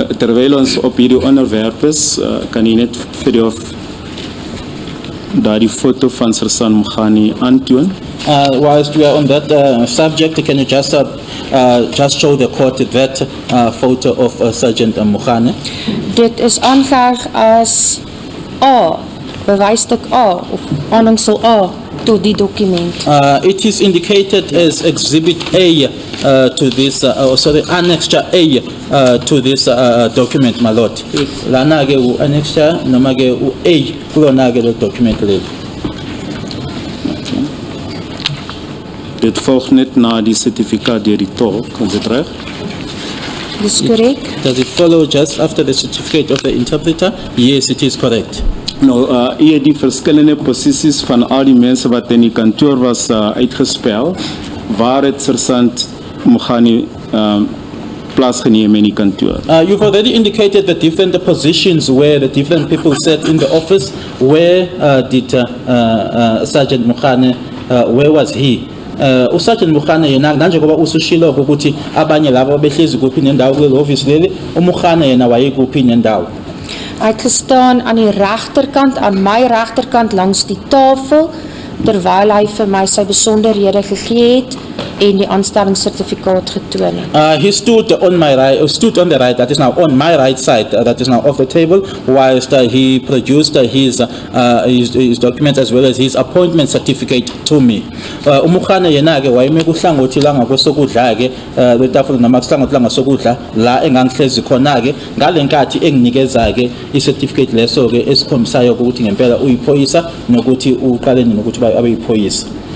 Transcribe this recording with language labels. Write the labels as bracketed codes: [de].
[af] Terwyl ons op hierdie onderwerp is, kan jy net vir jou daardie foto van Sergeant Mugane aantoon? [en] Whilst we are on that subject, can you just show the court that photo of Sergeant Mugane? [af] Dit is aangeheg as A, bewystuk A, of aanhangsel A, tot die dokument. [en] It is indicated as Exhibit A to this, Annexure A to this document, my lord. [zu] Lana ke u Annexure, noma ke u A, kulona ke le document le. [af] Dit volg net na die certificaat deur die tolk, is dit reg? Dis korrek. [en] Does it follow just after the certificate of the interpreter? Yes, it is correct. [af] Nou, die verschillende posities van al die mensen wat in die kantoor was uitgespel, waar het sergeant Mogani plaatsgeneem in die kantoor. [en] You've already indicated the different positions where the different people sat in the office. Where did Sergeant Mogane, where was he? [zu] Sergeant Mogane yena nanje ngoba usushilo ukuthi abanye labo behlezi kuphi nendawo kule office leli, uMogane yena wayekuphi nendawo. [af] Ek gestaan aan die regterkant, aan my regterkant langs die tafel, terwyl hy vir my sy besonderhede gegee het en die aanstellingssertifikaat getoon het. [en] He stood on my right, stood on the right, that is now on my right side, that is now off the table, whilst he produced his documents as well as his appointment certificate to me. [zu] Umugane yena ke wayeme kuhlangothi la ngakwesokudla ke letafula noma kuhlangothi la ngasokudla la engangihlezi khona ke ngalenkathi enginikeza ke i-certificate leso ke esikhombisayo ukuthi ngempela uyiphoyisa nokuthi uqale nokuthi abeyiphoyisa.